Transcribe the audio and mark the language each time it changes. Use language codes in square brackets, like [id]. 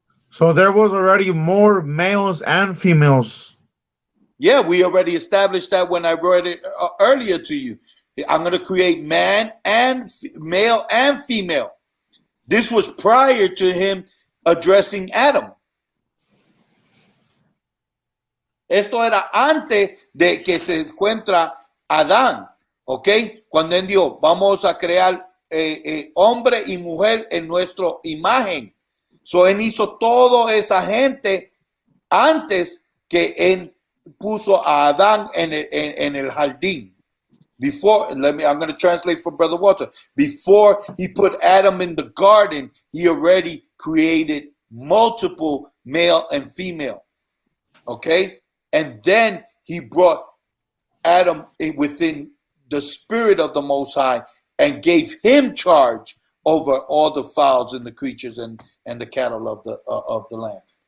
[en] So there was already more males and females. Yeah, we already established that when I read it earlier to you. I'm going to create man and male and female. This was prior to him addressing Adam. [es] Esto era antes de que se encuentra Adán, ¿ok? Cuando él dijo, vamos a crear hombre y mujer en nuestra imagen. So él hizo toda esa gente antes que él puso a Adán en el jardín. [en] Before, I'm going to translate for Brother Walter. Before he put Adam in the garden, he already created multiple male and female. Okay? And then he brought Adam within the spirit of the Most High and gave him charge over all the fowls and the creatures and the cattle of the land.